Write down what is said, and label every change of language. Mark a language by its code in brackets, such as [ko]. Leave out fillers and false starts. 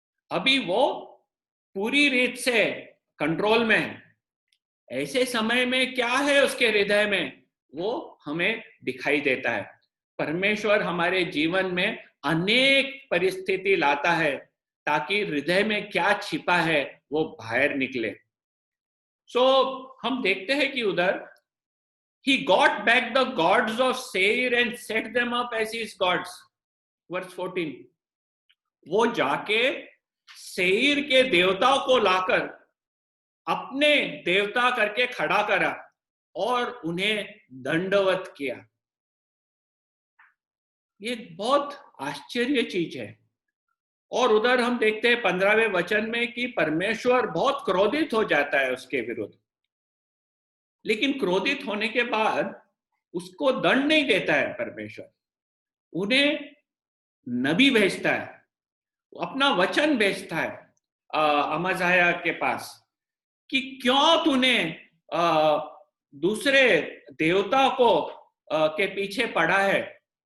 [hi] अभी वो पूरी रीत से कंट्रोल में है। ऐसे समय में क्या है उसके हृदय में, वो हमें दिखाई देता है। परमेश्वर हमारे जीवन में अनेक परिस्थिति लाता है ताकि हृदय में क्या छिपा है वो बाहर निकले। सो हम देखते हैं कि उधर [en] he got back the gods of Seir and set them up as his gods, verse 14। [hi] वो जाके सेईर के देवताओं को लाकर अपने देवता करके खड़ा करा और उन्हें दंडवत किया। ये बहुत आश्चर्य चीज है। और उधर हम देखते हैं 15वें वचन में कि परमेश्वर बहुत क्रोधित हो जाता है उसके विरुद्ध, लेकिन क्रोधित होने के बाद उसको दंड नहीं देता है परमेश्वर, उन्हें नबी भेजता है, अपना वचन भेजता है अमज़ाया के पास कि क्यों तूने दूसरे देवता को के पीछे पड़ा है।